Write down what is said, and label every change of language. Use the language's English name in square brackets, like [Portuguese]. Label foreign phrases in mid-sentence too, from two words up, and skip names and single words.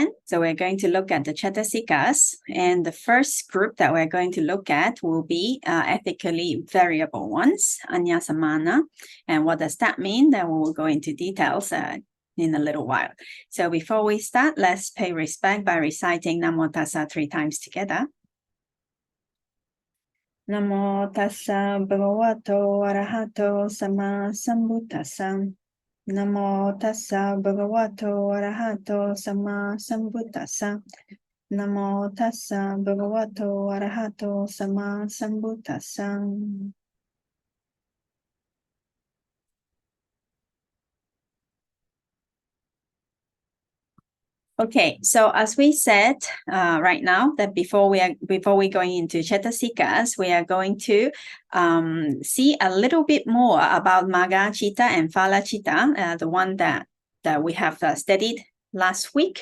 [English] So we're going to look at the Cetasikas. And the first group that we're going to look at will be ethically variable ones, Aññasamāna. And what does that mean? Then we will go into details in a little while. So before we start, let's pay respect by reciting [Pali] Namo Tassa [English] 3 times together. [Pali] Namo tassa bhagavato arahato sama sambuddhassa. Namo tassa bhagavato arahato sama sambuddhassa. Namo tassa bhagavato arahato sama sambuddhassa. [English] Okay, so as we said right now, that before we going into Cetasikas, we are going to see a little bit more about [Pali] Magga Citta [English] and [Pali] Phala Citta, [English] the one that we have studied last week.